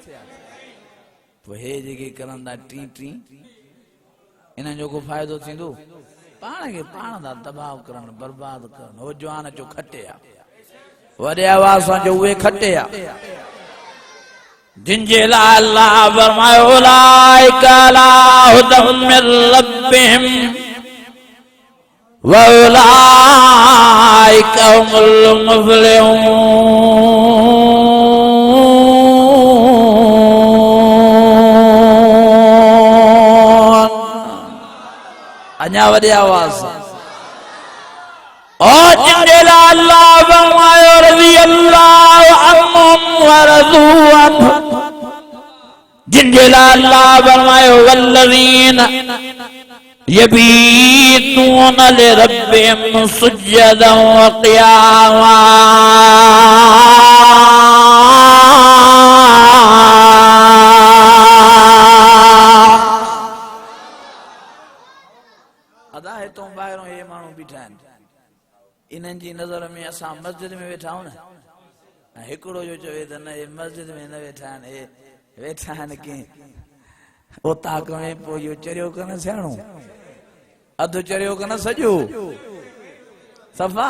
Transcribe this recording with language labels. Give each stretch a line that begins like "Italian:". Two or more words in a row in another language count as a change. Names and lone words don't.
Sindhi: पोइ हे जेके करंदा टी टी इन्हनि जो को फ़ाइदो थींदो? पाण खे पाण था तबाह करणु बर्बाद करणु। हो जवान जो खटे आहे वॾे आवाज़ सां जो उहे खटे आहे जिन जे लाइ अल्लाह फरमायो
Arabic: أولئك على هدى من ربهم و أولئك هم المفلحون.
Sindhi: अञा वॾे आवाज़ सां और जिन जे लाइ अल्लाह फरमायो
Arabic: رضي الله عنهم و رضوا عنه.
Sindhi: जिन जे लाइ अल्लाह फरमायो
Arabic: والذين يبيتون لربهم سجدا و قياما.
Sindhi: अदा है तो ॿाहिरों हे माण्हू बीठा आहिनि इन्हनि जी नज़र में असां मस्जिद में वेठा आहियूं न। हिकिड़ो जो चवे त न हे मस्जिद में न वेठा आहिनि हे वेठा आहिनि कीअं ओताक में। पोइ इहो चरियो कन सियाणो अधु चरियो कन सॼो सफ़ा।